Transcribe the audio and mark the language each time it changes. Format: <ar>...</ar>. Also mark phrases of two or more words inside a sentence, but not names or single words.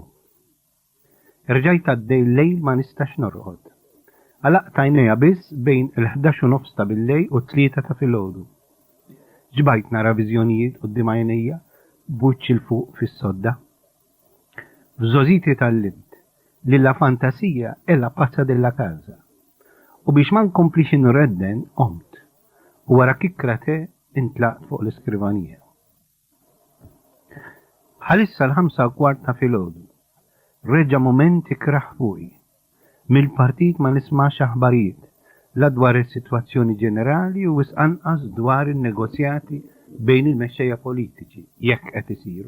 <mt>Rġajt għaddej l-lejl ma nistax norqod. Għalaqt għajnejja biss bejn il-11 ta' bil-lejl u 3 ta' filgħodu. Ġbajt nara viżjonijiet quddiem għajnejja buċċ il-fuq fis-sodda. F'żożiti tal-limt li</mt> <it>la fantasija è la pazza della casa.</it> <mt>U biex ma nkomplix inredden qomt u wara kikrate intlaqt fuq l-iskrivanija. Bħalissa l-5:15 ta' filgħodu. Reġa' moment ikraħ fuqi. Mill-partit ma nismax aħbarijiet la dwar is-sitwazzjoni ġenerali u wisqanqas dwar in-negozjati bejn il-mexxejja politiċi jekk qed isiru.</mt>